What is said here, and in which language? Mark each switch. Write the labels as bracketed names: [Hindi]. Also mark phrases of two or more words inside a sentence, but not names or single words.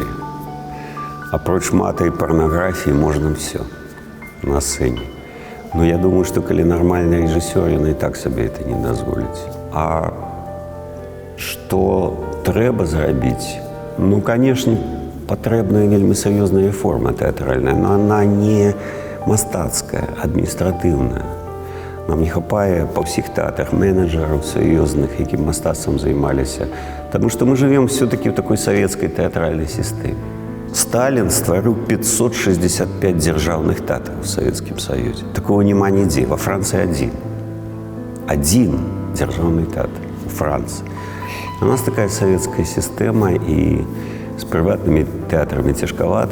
[Belarusian] Апроч мата і парнаграфіі можна ўсё на сцэне. [Russian] Но я думаю, [Belarusian] што калі нармальны рэжысёр, ён і так сабе это не дазволіць. А што трэба зрабіць? Ну, канешне, патрэбная вельмі сур'ёзная рэформа тэатральная, [Russian] но она не [Belarusian] мастацкая, адміністратыўная. Нам не хапае па ўсіх тэатрах менеджераў сур'ёзных, якім мастацтвам займаліся. Таму што мы жывем [Russian] все-таки в такой [Belarusian] савецкай тэатральнай сістэме. Сталін стварыў 565 дзяржаўных тэатраў у Савецкім Саюзе. Такого няма нідзе. Во Францыі адзін. Адзін дзяржаўны тэатр у Францыі. У нас такая савецкая сістэма, і з прыватнымі тэатрамі цяжкавата.